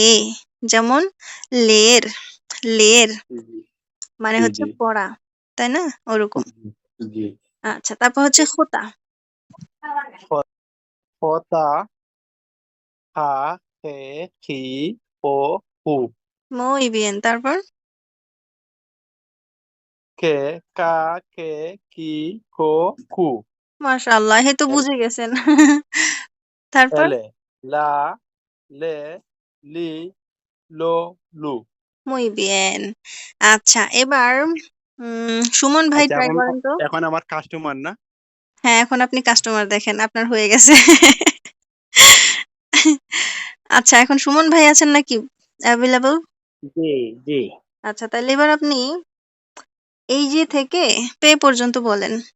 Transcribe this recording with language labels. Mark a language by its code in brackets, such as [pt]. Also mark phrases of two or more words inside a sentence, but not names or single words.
[bn] যেমন লের, লের জি মানে জি হচ্ছে জি পড়া। তাই না? ওরকম। জি জি আচ্ছা, তারপর হচ্ছে হোতা। হ- হতা হা হে হি হো হু [es] muy bien. [bn] তারপর? কে কা কে কি কো কু মাশাআল্লাহ এই তো বুঝে গেছেন। তারপর? এলে লা লে লি লো লু [es] muy bien. [bn] আচ্ছা, এবার সুমন ভাই আচ্ছা ট্রাই এখন করেন তো। এখন আমার কাস্টমার না হ্যাঁ, এখন আপনি কাস্টমার দেখেন। আপনার হয়ে গেছে। আচ্ছা, এখন সুমন ভাই আছেন নাকি এভেইলেবল? জি জি আচ্ছা, তাহলে এবার আপনি এই যে থেকে পে পর্যন্ত বলেন।